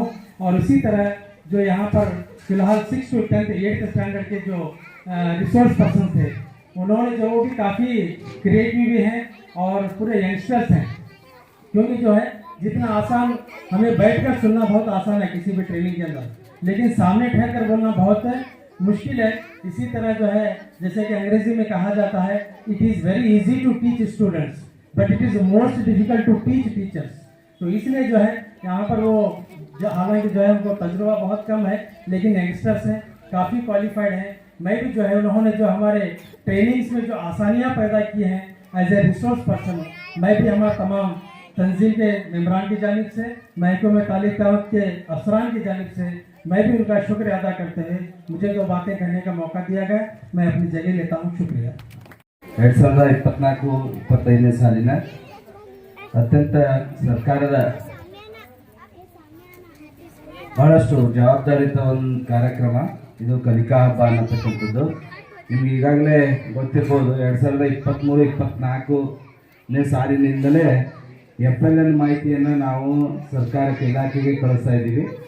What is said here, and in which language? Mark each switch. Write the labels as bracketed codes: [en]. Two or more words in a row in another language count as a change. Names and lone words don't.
[hi] और इसी तरह जो यहाँ पर फ़िलहाल 6 to 10th 8th स्टैंडर्ड के जो रिसोर्स पर्सन थे, उन्होंने जो वो भी काफ़ी क्रिएटिव भी हैं और पूरे यंगस्टर्स हैं, क्योंकि जो है जितना आसान हमें बैठकर सुनना बहुत आसान है किसी भी ट्रेनिंग के अंदर, लेकिन सामने ठहर कर बोलना बहुत मुश्किल है। इसी तरह जो है, जैसे कि अंग्रेजी में कहा जाता है, [en] It is very easy to teach students but it is most difficult to teach teachers. [hi] तो इसलिए जो है यहाँ पर वो हालांकि जो है उनको तजुर्बा बहुत कम है, लेकिन यंगस्टर्स हैं, काफ़ी क्वालिफाइड हैं। मैं भी जो है उन्होंने जो हमारे ट्रेनिंग्स में जो आसानियाँ पैदा की हैं [en] as a resource person, [hi] मैं भी हमारे तमाम तंजीम के मेम्बरान की जानिब से, महकमे तालीम दावत के अफसरान की जानिब से मैं भी उनका शुक्र अदा करते हुए मुझे जो बातें कहने का मौका दिया गया, मैं अपनी जगह लेता हूँ। शुक्रिया। [kn] 2024-25 ಸಾಲಿನ ಅತ್ಯಂತ ಸರ್ಕಾರದ ಬಹಳಷ್ಟು ಜವಾಬ್ದಾರಿತ ಒಂದು ಕಾರ್ಯಕ್ರಮ ಇದು ಕಲಿಕಾ ಹಬ್ಬ ಅನ್ನತಕ್ಕಂಥದ್ದು. ನಿಮ್ಗೆ ಈಗಾಗಲೇ ಗೊತ್ತಿರ್ಬೋದು, 2023-24ನೇ ಸಾಲಿನಿಂದಲೇ FLN ಮಾಹಿತಿಯನ್ನು ನಾವು ಸರ್ಕಾರಕ್ಕೆ ಇಲಾಖೆಗೆ ಕಳಿಸ್ತಾ ಇದ್ದೀವಿ.